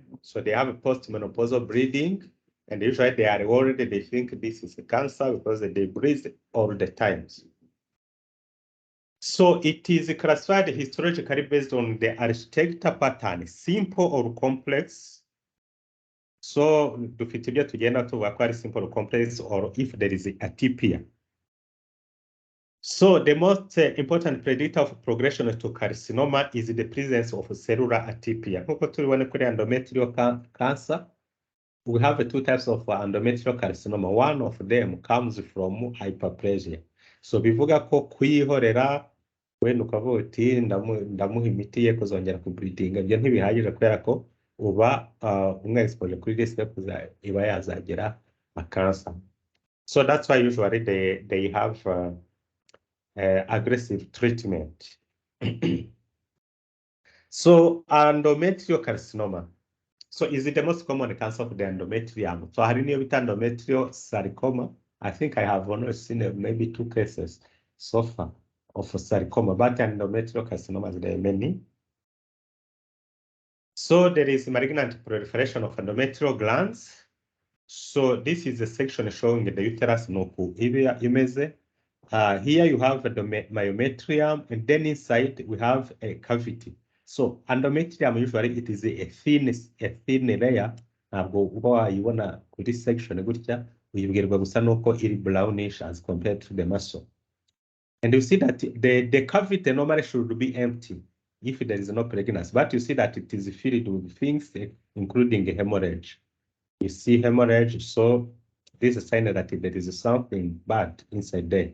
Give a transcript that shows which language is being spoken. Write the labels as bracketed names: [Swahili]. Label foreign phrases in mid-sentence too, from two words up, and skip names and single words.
[English] So they have a postmenopausal bleeding, and usually they are worried, they think this is a cancer because they breathe all the times. So it is classified historically based on the architecture pattern, simple or complex. So [Kinyarwanda] dufite ibyo tugenda tuvuga ko ari [English] simple or complex, or if there is atypia. So the most important predictor of progression to carcinoma is the presence of cellular atypia. [Kinyarwanda] Nkuko tubibona kuri [English] endometrial cancer, we have two types of endometrial carcinoma. One of them comes from hyperplasia. [Kinyarwanda] So bivuga ko kwihorera wenda ukavuga uti ndamuha imiti ye kuzongera kubreedinga, ibyo ntibihagije kubera ko uba umwexpose kuri risk iba yazagera a cancer. [English] So that's why usually they have aggressive treatment. So endometrial carcinoma. So is it the most common cancer of the endometrium? [Kinyarwanda] So hari niyo bita [English] endometrial sarcoma. I think I have only seen maybe 2 cases so far of sarcoma, but endometrial carcinomas, there are many. So there is malignant proliferation of endometrial glands. So this is a section showing the uterus [Kinyarwanda] nuku imeze. [English] Here you have the myometrium, and then inside we have a cavity. So endometrium usually it is a thin layer. [Kinyarwanda] Ntabwo uba wayibona kuri section gutya, uyibwirwa gusa nuko iri [English] brownish as compared to the muscle. And you see that the cavity normally should be empty if there is no pregnancy, but you see that it is filled with things, including hemorrhage. You see hemorrhage, so this is a sign that there is something bad inside there.